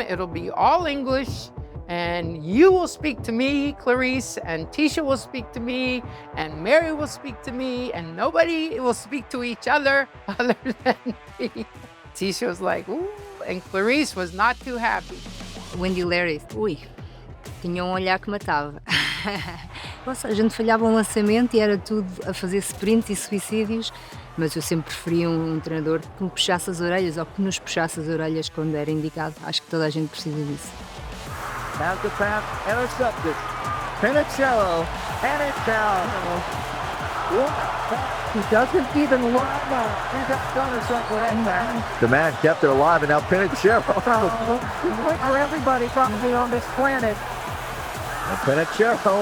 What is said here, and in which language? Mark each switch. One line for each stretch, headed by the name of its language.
English: It'll be all English. And you will speak to me, Clarice, and Tisha will speak to me, and Mary will speak to me, and nobody will speak to each other other than me. Tisha was like, ooh, and Clarice was not too happy.
Portuguese: Wendy Larry, ui, tinha olhar que matava. Nossa, a gente falhava um lançamento e era tudo a fazer sprints e suicídios, mas eu sempre preferia um treinador que me puxasse as orelhas ou que nos puxasse as orelhas quando era indicado. Acho que toda a gente precisa disso.
English: Pass the pass, intercepted. Penicheiro, and it's down. He doesn't even line up. He's got done or something like that. The man kept it alive, and now Penicheiro. For everybody probably on this planet. Penicheiro.